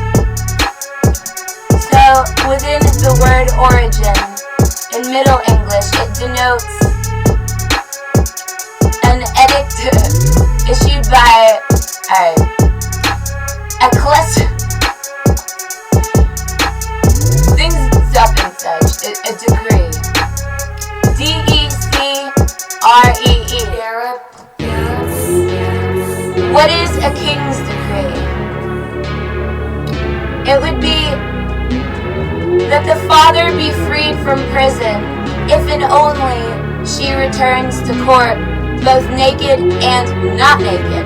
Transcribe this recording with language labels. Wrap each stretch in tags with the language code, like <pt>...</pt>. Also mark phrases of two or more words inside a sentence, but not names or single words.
<en>So within the word origin, in Middle English, it denotes an edict issued by a cluster. Things up and such. A decree. D-E-C-R-E-E. What is a king's decree? It would be that the father be freed from prison if and only she returns to court both naked and not naked.</en>